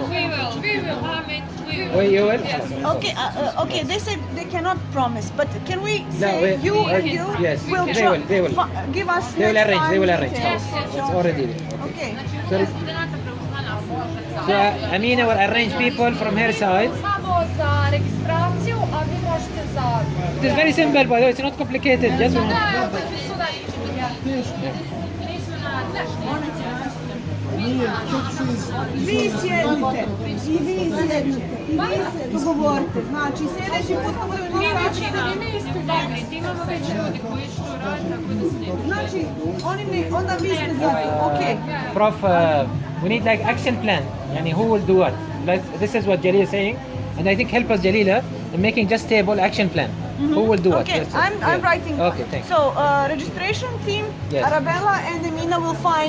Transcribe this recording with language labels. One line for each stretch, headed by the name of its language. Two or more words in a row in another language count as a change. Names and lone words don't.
English: We will, Ahmed, we will. You will? okay, okay. They said they cannot promise, but can we No, say we- you we- and you yes, will they will. give us They will next arrange, time they will arrange. details. It's already there. Okay. So Amina will arrange people from her side.
Bosnian: Samo za registraciju, a vi možete za...
English: It is very simple, by the way, it's not complicated. Just
Bosnian: Da, nismo na... Vi sjednite i vi sjednite i vi se dogovorite. Znači sljedeći put kad budemo Imamo već ljudi koji što rade, tako da se ne... znači onda vi ste za to, ok.
English: Prof, we need like action plan. Yani who will do what? Like this is what Jalila is saying, and I think help us Jalila in making just table action plan. Who will do what? Okay, Yes, I'm yeah. writing. Okay, thanks. So registration team, Yes. Arabella and Emina will find